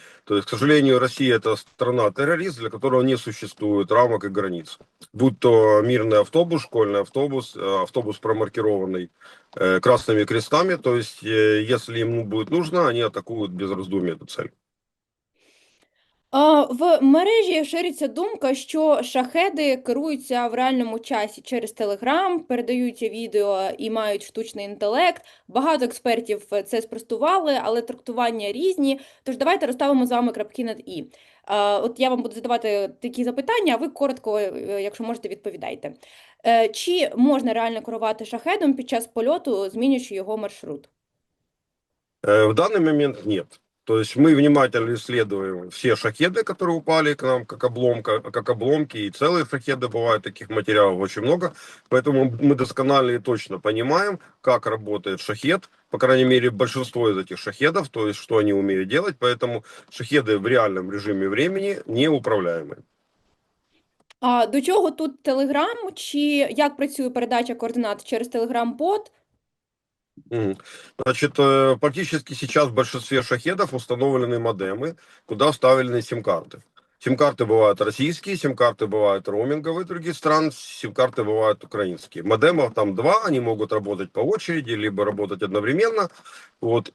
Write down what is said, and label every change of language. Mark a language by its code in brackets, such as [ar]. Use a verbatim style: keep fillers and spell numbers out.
[ru] То есть, к сожалению, Россия это страна-террорист, для которого не существует рамок и границ. Будь то мирный автобус, школьный автобус, э, автобус промаркированный э, красными крестами. То есть, э, если им будет нужно, они атакуют без раздумий эту цель. [uk] А, В мережі шириться думка, що шахеди керуються в реальному часі через Телеграм, передають відео і мають штучний інтелект. Багато експертів це спростували, але трактування різні. Тож давайте розставимо з вами крапки над і. А, От я вам буду задавати такі запитання, а ви коротко, е, якщо можете, відповідайте. Е, Чи можна реально керувати шахедом під час польоту, змінюючи його маршрут? [ru] Э, В данный момент нет. То есть мы внимательно исследуем все шахеды, которые упали к нам, как, обломка, как обломки, и целые шахеды бывают, таких материалов очень много. Поэтому мы досконально и точно понимаем, как работает шахед, по крайней мере, большинство из этих шахедов, то есть что они умеют делать. Поэтому шахеды в реальном режиме времени неуправляемы. [uk] А до чого тут Телеграм? Чи як працює передача координат через Телеграм-бот? Мгм. [ru] Значит, э, практически сейчас в большинстве шахедов установлены модемы, куда вставлены сим-карты. Сим-карты бывают российские, сим-карты бывают роуминговые других стран, сим-карты бывают украинские. Модемов там два, они могут работать по очереди, либо работать одновременно. Вот.